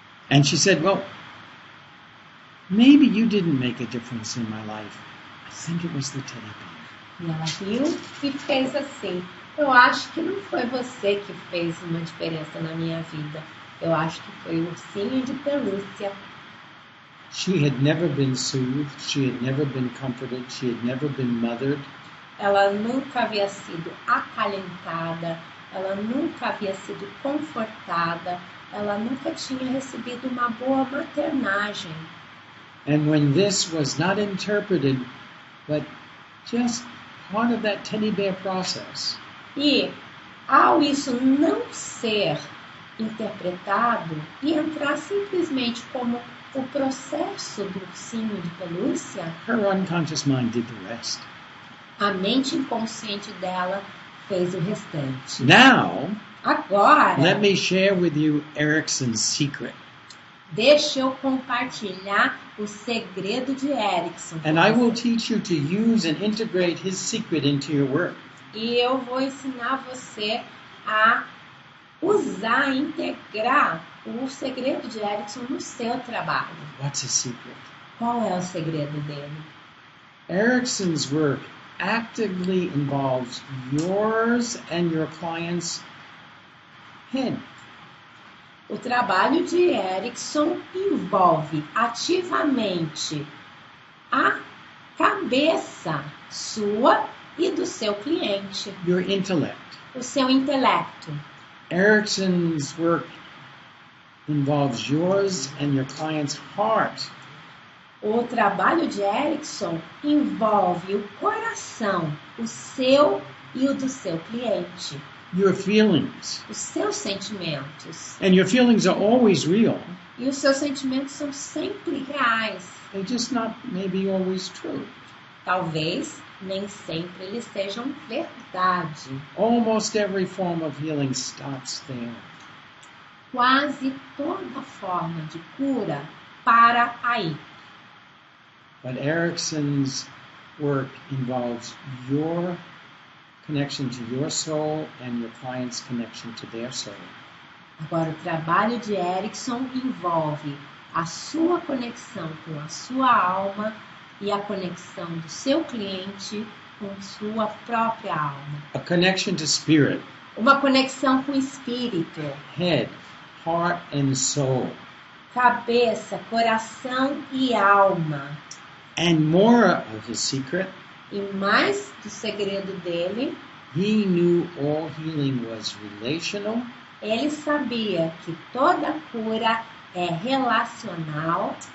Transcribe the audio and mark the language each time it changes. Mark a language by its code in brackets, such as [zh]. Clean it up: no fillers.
[en] And she said, well, maybe you didn't make a difference in my life. I think it was the teddy bear. [pt] E ela riu e fez assim. Eu acho que não foi você que fez uma diferença na minha vida. Eu acho que foi o ursinho de pelúcia. [en] She had never been soothed. She had never been comforted. She had never been mothered. [pt] Ela nunca havia sido acalentada. Ela nunca havia sido confortada. Ela nunca tinha recebido uma boa maternagem. [en] And when this was not interpreted, but just part of that teddy bear process. [pt] E ao isso não ser interpretado e entrar simplesmente como o processo do ursinho de pelúcia, [en] her unconscious mind did the rest. [pt] A mente inconsciente dela fez o restante. [en] Now, [pt] agora, [en] let me share with you Erickson's secret. [pt] Deixa eu compartilhar o segredo de Erickson. [en] And I will teach you to use and integrate his secret into your work. [pt] E eu vou ensinar você a usar, integrar o segredo de Erickson no seu trabalho. [en] What's his secret? [pt] Qual é o segredo dele? [en] Erickson's work actively involves yours and your client's head. [pt] O trabalho de Erickson envolve ativamente a cabeça sua e do seu cliente. [en] Your intellect. [pt] O seu intelecto. [en] Erickson's work involves yours and your client's heart. [pt] O trabalho de Erickson envolve o coração, o seu e o do seu cliente. [en] Your feelings. [pt] Os seus sentimentos. [en] And your feelings are always real. [pt] E os seus sentimentos são sempre reais. [en] They're just not maybe always true. [pt] Talvez nem sempre eles sejam verdade. [en] Almost every form of healing starts there. [pt] Quase toda forma de cura para aí. [en] But Erickson's work involves your connection to your soul and your client's connection to their soul. [pt] Agora, o trabalho de Erickson envolve a sua conexão com a sua alma e a conexão do seu cliente com sua própria alma. [en] A connection to spirit. [pt] Uma conexão com o espírito. [en] Head, heart and soul. [pt] Cabeça, coração e alma. [en] And more of his secret. [pt] E mais do segredo dele, [en] he knew all healing was relational. [pt] Ele sabia que toda cura é relacional